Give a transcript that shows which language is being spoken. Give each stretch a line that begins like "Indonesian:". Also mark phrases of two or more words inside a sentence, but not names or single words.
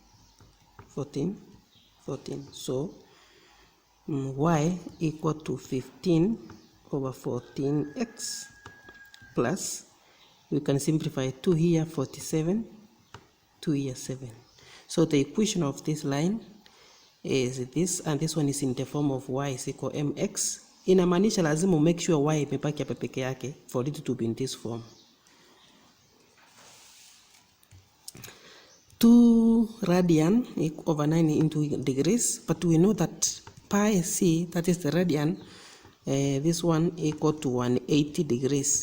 English: So y equal to 15 over 14x plus, we can simplify 2 here 47, 2 here 7. So the equation of this line is this, and this one is in the form of y is equal mx.
Swahili: Inamaanisha lazima
English: make sure y
Swahili: imebaki hapa peke yake
English: for it to be in this form. 2 radian over 9 into degrees, but we know that pi c, that is the radian, this one equal to 180 degrees.